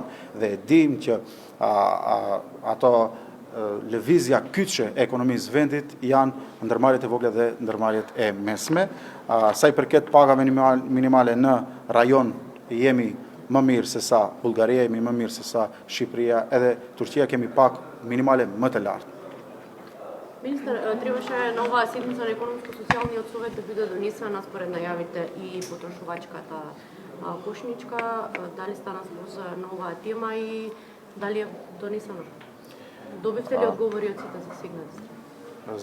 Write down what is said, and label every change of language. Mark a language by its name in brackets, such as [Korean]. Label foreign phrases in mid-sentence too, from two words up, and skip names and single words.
[Albanian] Dhe dim që ato lëvizja kyçe e ekonomisë vendit janë ndërmarrjet e vogla dhe ndërmarrjet e mesme. Sa i përket pagave minimale në rajon jemi më mirë se sa Bullgaria, jemi më mirë se sa Shqipëria, edhe Turqia kemi pagë minimale më të lartë. [Macedonian] Министр, требаше на оваа седмица на економско-социјалниот совет да биде донесена според најавите и потрошувачката кошничка. Дали стана збор за оваа тема и дали е донесена? Добивте ли одговори од сите засегнати страни?